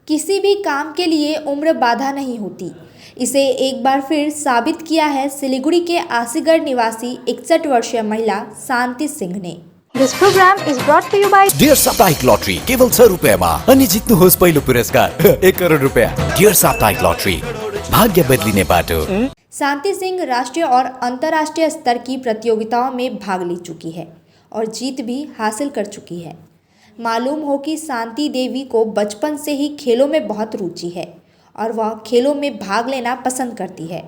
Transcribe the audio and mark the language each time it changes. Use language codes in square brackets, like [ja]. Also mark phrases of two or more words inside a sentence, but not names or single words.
[hi] किसी भी काम के लिए उम्र बाधा नहीं होती। इसे एक बार फिर साबित किया है सिलीगुड़ी के आसीगढ़ निवासी 61 वर्षीय महिला शांति सिंह ने। [en] This program is brought to you by [ne] डियर साप्ताहिक लॉटरी केवल 100 रुपैयाँमा अनि जित्नुहोस् पहिलो पुरस्कार 1 करोड रुपैयाँ। डियर साप्ताहिक लॉटरी, भाग्य बदलिने बाटो। [hi] शांति सिंह राष्ट्रीय और अंतर्राष्ट्रीय स्तर की प्रतियोगिताओं में भाग ले चुकी है और जीत भी हासिल कर चुकी है। मालूम हो कि शांति देवी को बचपन से ही खेलों में बहुत रुचि है और वह खेलों में भाग लेना पसंद करती है।